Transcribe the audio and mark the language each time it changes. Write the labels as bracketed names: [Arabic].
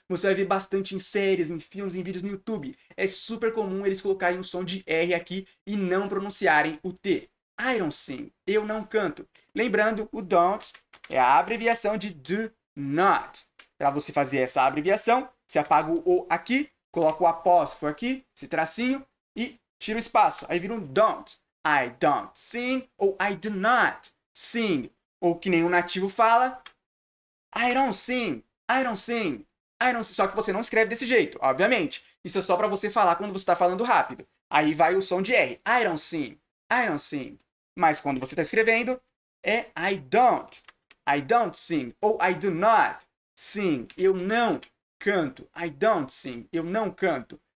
[Portuguese] Você vai ver bastante em séries, em filmes, em vídeos no YouTube. É super comum eles colocarem o som de R aqui e não pronunciarem o T. [English] I don't sing. [Portuguese] Eu não canto. Lembrando, o don't é a abreviação de do not. Para você fazer essa abreviação, você apaga o O aqui, coloca o apóstrofo aqui, esse tracinho, e tira o espaço. Aí vira um don't. [English] I don't sing, [Portuguese] ou [English] I do not sing. [Portuguese] Ou que nenhum nativo fala, [English] I don't sing, I don't sing, I don't sing. [Portuguese] Só que você não escreve desse jeito, obviamente. Isso é só para você falar quando você está falando rápido. Aí vai o som de R. [English] I don't sing, I don't sing. [Portuguese] Mas quando você está escrevendo, é [English] I don't sing, ou I do not sing. [Portuguese] Eu não canto. [English] I don't sing. [Portuguese] Eu não canto.